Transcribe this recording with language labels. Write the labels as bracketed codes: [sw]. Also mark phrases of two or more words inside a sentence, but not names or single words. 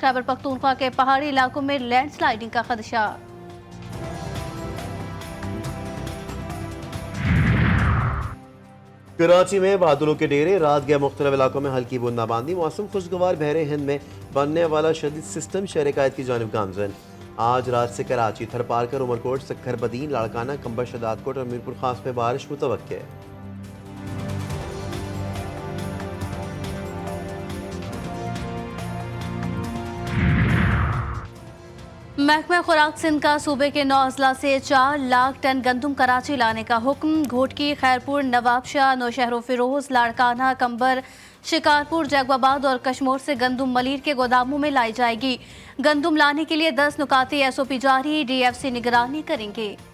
[ur] خیبر پختونخوا کے پہاڑی علاقوں میں لینڈ سلائیڈنگ کا خدشہ. کراچی میں بادلوں کے ڈیرے، رات گئے مختلف علاقوں میں ہلکی بوندا باندی. موسم خوشگوار. بحر ہند میں بننے والا شدید سسٹم شہر قائد کی جانب گامزن. آج رات سے کراچی، تھرپارکر، عمرکوٹ، سکھر بدین، لاڑکانہ، قمبر، شہدادکوٹ اور میرپور خاص میں بارش متوقع ہے. محکمہ خوراک سندھ کا صوبے کے 9 اضلاع سے 4 لاکھ ٹن گندم کراچی لانے کا حکم. گھوٹکی، خیرپور، نوابشاہ، نوشہرو فیروز، لاڑکانہ، قمبر، شکارپور، جیکب آباد اور کشمور سے گندم ملیر کے گوداموں میں لائی جائے گی. گندم لانے کے لیے 10 نکاتی SOP جاری۔ DFC نگرانی کریں گے.